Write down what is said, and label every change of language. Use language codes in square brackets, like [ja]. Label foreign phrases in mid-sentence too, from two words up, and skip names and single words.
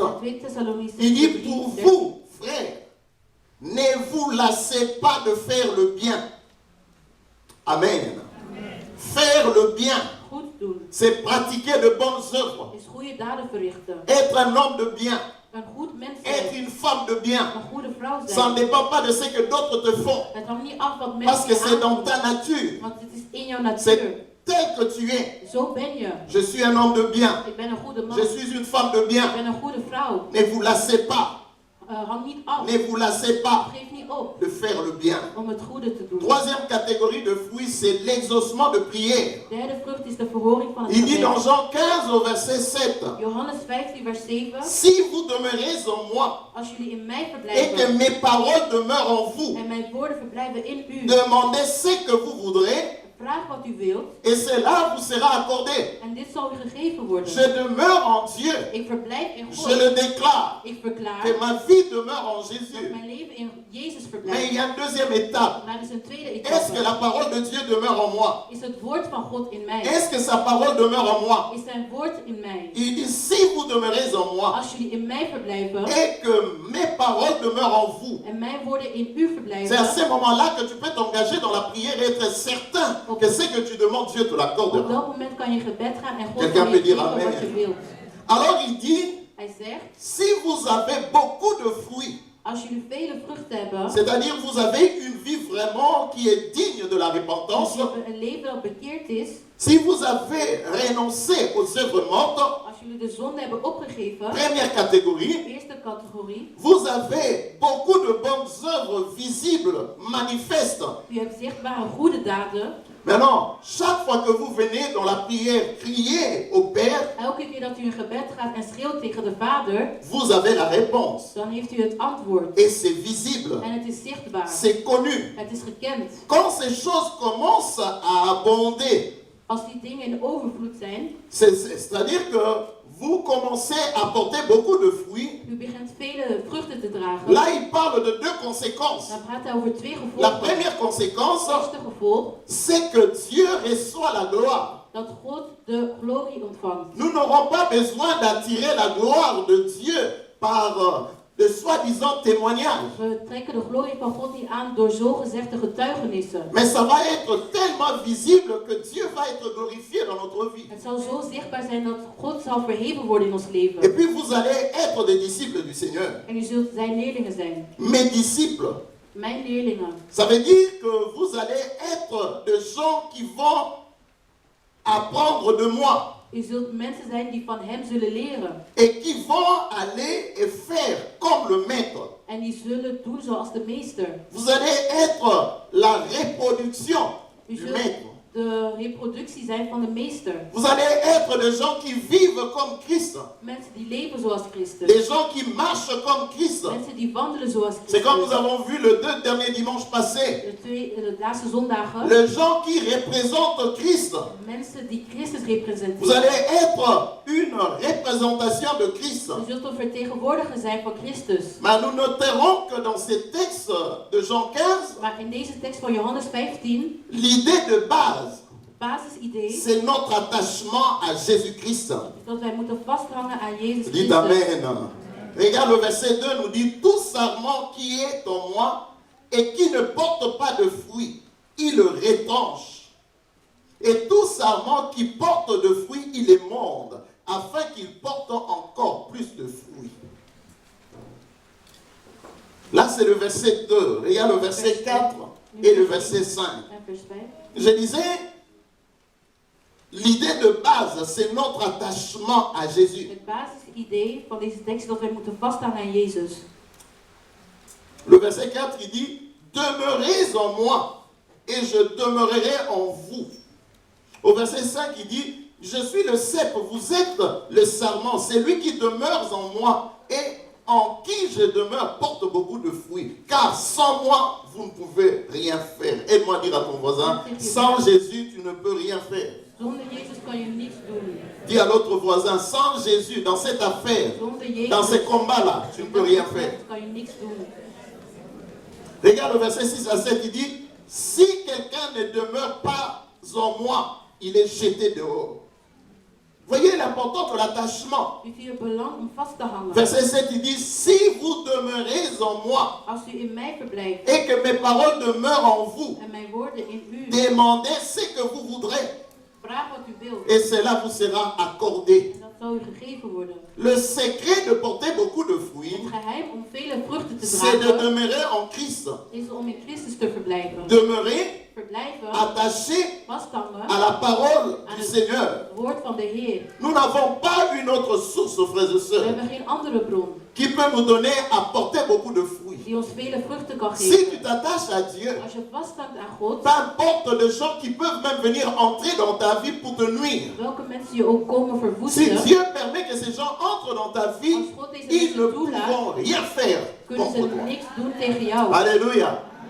[fr] 2 Thessalonicenzen il dit 3, pour 13. vous, frères, ne vous lassez pas de faire le bien. Amen. Faire le bien, [nl] Goed doen [fr] c'est pratiquer de bonnes œuvres. [nl] is goede daden verrichten. [fr] Être un homme de bien, [nl] Een goed mens [fr] être [nl] zijn. [fr] une femme de bien, [nl] Een goede vrouw [fr] ça ne [nl] zijn. [fr] dépend pas de ce que d'autres te font. [nl] Het hangt niet af wat [fr] Parce que [nl] mensen je [fr] c'est dans [nl] aandoen. [fr] ta nature. [nl] Want het is in jouw natuur. [fr] C'est tel que tu es. [nl] Zo ben je. [fr] Je suis un homme de bien. [nl] Ik ben een goede man. [fr] Je suis une femme de [nl] Ik [fr] bien. [nl] ben een goede vrouw. [fr] Ne vous lassez pas. [nl] Hang niet af. [fr] Ne vous lassez pas [nl] Geef niet op [fr] de faire le bien. [nl] om het goede te doen. [fr] Troisième catégorie de fruits, c'est l'exaucement de prière. [nl] Derde vrucht is de verhoring van het [fr] Il dit [nl] gebed. [fr] dans Jean 15 au verset 7, [nl] Johannes 15 vers 7. [fr] si vous demeurez en moi [nl] Als jullie in mij [fr] et que [nl] verblijven [fr] mes paroles demeurent en vous, [nl] en mijn woorden verblijven in u, [fr] demandez ce que vous voudrez [nl] vraag wat u wilt [fr] et cela vous sera accordé. [nl] en dit zal u gegeven worden. [fr] Je demeure en Dieu. [nl] Ik verblijf in [fr] Je [nl] God. [fr] le déclare [nl] Ik verklaar [fr] que ma vie demeure en [nl] dat [fr] Jésus. [nl] mijn leven in Jezus [fr] Mais [nl] verblijft. [fr] il y a une deuxième étape. [nl] Maar er is een tweede [fr] Est-ce que la [nl] etappe. [fr] parole de Dieu demeure en moi? [nl] Is het woord van God in mij? [fr] Est-ce que sa parole demeure en moi? [nl] Is zijn woord in mij? [fr] Il dit, si vous demeurez en moi [nl] Als jullie in mij verblijven [fr] et que mes paroles demeurent en vous, [nl] en mijn woorden in u [fr] c'est à [nl] verblijven, [fr] ce moment-là que tu peux t'engager dans la prière et être certain que ce que tu demandes, Dieu te [nl] op [fr] l'accordera. [nl] dat moment kan je gebed gaan en God [fr] Quelqu'un [nl] kan je [fr] peut dire [nl] geven [fr] amen. [nl] wat je wilt. [fr] Alors il dit, [nl] Hij zegt, [fr] si vous avez beaucoup de fruits, [nl] als jullie vele vruchten hebben, [fr] c'est-à-dire vous avez une vie vraiment qui est digne de la [nl] als [fr] repentance, [nl] je een leven dat bekeerd is, [fr] si vous avez renoncé aux œuvres mortes, [nl] als jullie de zonde hebben opgegeven, [fr] première catégorie, [nl] eerste categorie, [fr] vous avez beaucoup de bonnes œuvres visibles, manifestes. [nl] u hebt zichtbare goede daden. [fr] Maintenant, chaque fois que vous venez dans la prière, crier au Père, [nl] Elke keer dat u in gebed gaat en schreeuwt tegen de Vader, [fr] vous avez la réponse. [nl] dan heeft u het antwoord. [fr] Et c'est visible, [nl] En het is zichtbaar. [fr] c'est connu. [nl] Het is gekend. [fr] Quand ces choses commencent à abonder, [nl] Als die dingen in overvloed zijn, [fr] c'est-à-dire que vous commencez à porter beaucoup de fruits, [nl] u begint vele vruchten te dragen, [fr] là il parle de deux conséquences. [nl] dan praat hij over twee [fr] La [nl] gevolgen. [fr] première conséquence, [nl] Het eerste gevolg, [fr] c'est que Dieu reçoit la gloire. [nl] dat God de glorie ontvangt. [fr] Nous n'aurons pas besoin d'attirer la gloire de Dieu par de soi-disant témoignages. [nl] We trekken de glorie van God niet aan door zogezegde getuigenissen. [fr] Mais ça va être tellement visible que Dieu va être glorifié dans notre vie. [nl] Het zal zo zichtbaar zijn dat God zal verheven worden in ons [fr] Et [nl] leven. [fr] puis vous allez être des disciples du Seigneur. [nl] En u zult zijn leerlingen zijn. [fr] Mes disciples. [nl] Mijn leerlingen. [fr] Ça veut dire que vous allez être des gens qui vont apprendre de moi [nl] U zult mensen zijn die van hem zullen leren. [fr] et qui vont aller et faire comme le maître. [nl] En die zullen doen zoals de meester. [fr] Vous allez être la reproduction [nl] U [fr] du [nl] zult [fr] maître. [nl] de reproductie zijn van de meester. [fr] Vous allez être des gens qui vivent comme Christ. [nl] Mensen die leven zoals Christus. [fr] Des gens qui marchent comme Christ. [nl] Mensen die wandelen zoals [fr] C'est comme nous [nl] Christus. [fr] avons vu le 2 derniers dimanches passés. [nl] De laatste zondagen. [fr] Les gens qui représentent Christ. [nl] Mensen die Christus [fr] Vous [nl] representeren. [fr] allez être une représentation de Christ. [nl] U zult een vertegenwoordiger zijn van Christus. [fr] Mais nous noterons que dans ces textes de Jean 15, [nl] Maar in deze tekst van Johannes 15, [fr] l'idée de base, [nl] basisidee, [fr] c'est notre attachement à Jésus-Christ. [nl] is dat wij moeten vasthangen aan Jezus [fr] Dites [nl] Christus. [fr] Amen. Regarde le verset 2 nous dit, tout sarment qui est en moi et qui ne porte pas de fruits, il le retranche. Et tout sarment qui porte de fruits, il émonde, afin qu'il porte encore plus de fruits. Là, c'est le verset 2. Regarde le verset 4 et le verset 5. [nl] En vers 5. [fr] Je disais, l'idée de base, c'est notre attachement à Jésus. [nl] Het basisidee van deze tekst is dat wij moeten vasthouden aan Jezus. [fr] Le verset 4, il dit, demeurez en moi et je demeurerai en vous. Au verset 5, il dit, je suis le cep, vous êtes le sarment. C'est lui qui demeure en moi et en qui je demeure porte beaucoup de fruits. Car sans moi, vous ne pouvez rien faire. Aide-moi à dire à ton voisin, sans Jésus, tu ne peux rien faire. [nl] Zonder Jezus kan je niets doen. [fr] Dis à l'autre voisin, sans Jésus, dans cette affaire, [nl] Zonder Jezus [fr] dans ces combats-là, tu ne peux rien faire. [nl] kan je niks doen. [fr] Regarde le verset 6 à 7, il dit, si quelqu'un ne demeure pas en moi, il est jeté dehors. Voyez l'importance de l'attachement. [nl] U ziet het belang om vast te hangen. [fr] Verset 7, il dit, si vous demeurez en moi [nl] Als u in mij verblijft [fr] et que mes paroles demeurent en vous, [nl] en mijn woorden in u, [fr] demandez ce que vous voudrez [nl] vraag wat u wilt. [fr] et cela vous sera accordé. [nl] En dat zal u gegeven worden. [fr] Le secret de porter beaucoup de fruits, [nl] Het geheim om vele vruchten te [fr] c'est de [nl] dragen [fr] demeurer en Christ. [nl] is om in Christus te verblijven. [fr] Demeurer [nl] Verblijven, [fr] attaché [nl] vasthangen [fr] à la parole [nl] aan [fr] du [nl] het [fr] Seigneur. [nl] woord van de Heer. [fr] Nous n'avons pas une autre source, frères et [nl] We [fr] sœurs, [nl] hebben geen andere bron [fr] qui peut nous donner à porter beaucoup de fruits. [nl] die ons vele vruchten kan [fr] Si tu [nl] geven. [fr] t'attaches à Dieu, [nl] Als je vasthoudt aan God, [fr] peu importe les gens qui peuvent même venir entrer dans ta vie pour te nuire. [nl] welke mensen je ook komen [fr] Si [nl] verwoesten, [fr] Dieu permet que ces gens entrent dans ta vie, [nl] als God deze [fr] ils ne [nl] mensen toelaat, [fr] pourront rien faire [nl] kunnen [fr] contre [nl] ze [fr] toi. [nl] niks doen tegen jou. [fr] Alléluia.